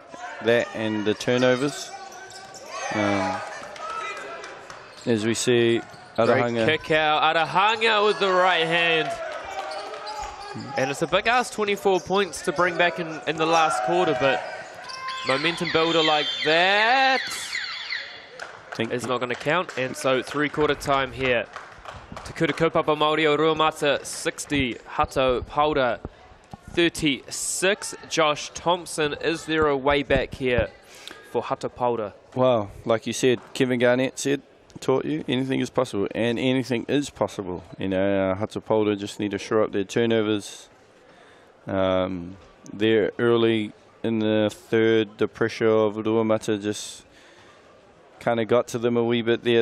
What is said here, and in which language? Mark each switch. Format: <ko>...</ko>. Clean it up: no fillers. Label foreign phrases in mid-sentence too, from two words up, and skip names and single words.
<en>That and the turnovers. As we see Arahanga. Great kick out. Arahanga with the right hand. And it's a big ass 24 points to bring back in the last quarter, but momentum builder like that is not going to count. And so 3-quarter time here. Takuta Kaupapa Māori o Ruamata 60, Hato Paora 36. Josh Thompson, is there a way back here for Hato Paora? Well, like you said, Kevin Garnett taught you anything is possible, and anything is possible. You know, Hato Paora just need to shore up their turnovers. They're early in the third, the pressure of Ruamata just kind of got to them a wee bit there.</en>